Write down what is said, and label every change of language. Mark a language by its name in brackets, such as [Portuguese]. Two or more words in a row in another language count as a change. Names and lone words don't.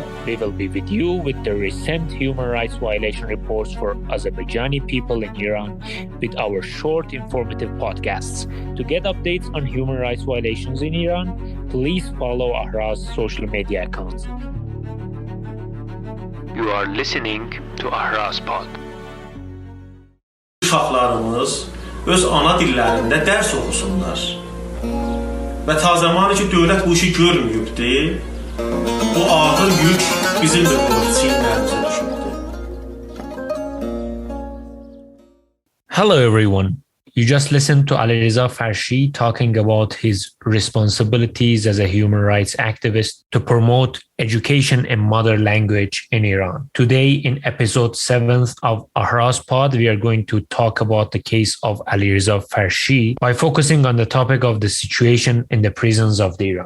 [English] We will be with you with the recent human rights violation reports for Azerbaijani people in Iran with our short informative podcasts. To get updates on human rights violations in Iran, please follow AHRAZ's social media accounts. You are listening to AHRAZPod. [Azerbaijani] Uşaqlarımız öz ana dillərində dərs oxusunlar. Və ta zamanı ki, dövlət bu işi görmüyübdü, bu ağır yük bizim də çiynlərimizə düşübdü. [English] Hello everyone. You just listened to Alireza Farshi talking about his responsibilities as a human rights activist to promote education in mother language in Iran. Today, in episode 7th of AHRAZPod, we are going to talk about the case of Alireza Farshi by focusing on the topic of the situation in the prisons of Iran.